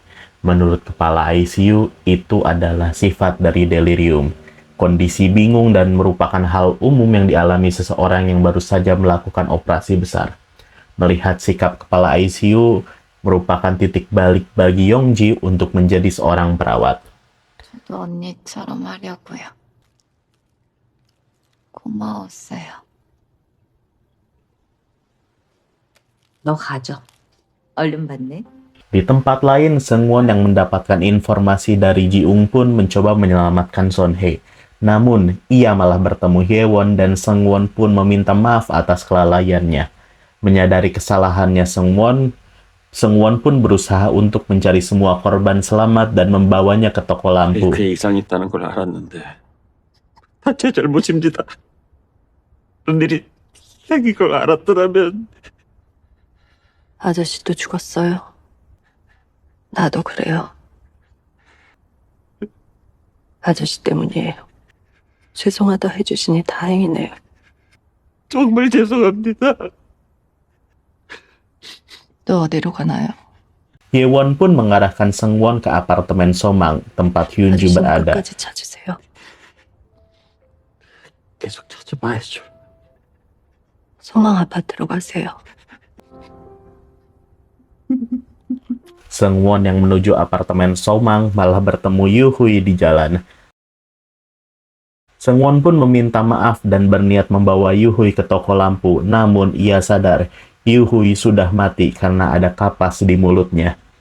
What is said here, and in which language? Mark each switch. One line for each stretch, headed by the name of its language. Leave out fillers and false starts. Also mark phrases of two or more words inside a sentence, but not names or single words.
Indonesian: Menurut kepala ICU, itu adalah sifat dari delirium. Kondisi bingung dan merupakan hal umum yang dialami seseorang yang baru saja melakukan operasi besar. Melihat sikap kepala ICU merupakan titik balik bagi Yongji untuk menjadi seorang perawat.
Korean: 저도 언니처럼 하려고요. 고마웠어요. 너 가져. 얼른 받네.
Indonesian: Di tempat lain, Seung-won yang mendapatkan informasi dari Ji-ung pun mencoba menyelamatkan Son-hye. Namun, ia malah bertemu Hye-won dan Seung-won pun meminta maaf atas kelalaiannya. Menyadari kesalahannya Seung-won pun berusaha untuk mencari semua korban selamat dan membawanya ke toko lampu.
Korean: 그 이상이 있다는 걸 알았는데 다 제 잘못입니다. 그런 일이 생긴 걸 알았더라면 아저씨도 죽었어요. 나도 그래요. 아저씨 때문이에요. 죄송하다 해주시니 다행이네요. 정말 죄송합니다. 또 어디로 가나요?
Indonesian: Hye-won pun mengarahkan Seung-won ke apartemen Somang, tempat Hyun-ju
Korean: 아저씨는
Indonesian: berada.
Korean: 끝까지 찾으세요. 계속 찾아봐야죠. 소망 아파트로 가세요.
Indonesian: Seung-won yang menuju apartemen Somang malah bertemu Yoo-hui di jalan. Seung-won pun meminta maaf dan berniat membawa Yoo-hui ke toko lampu, namun ia sadar Yoo-hui sudah mati karena ada kapas di mulutnya.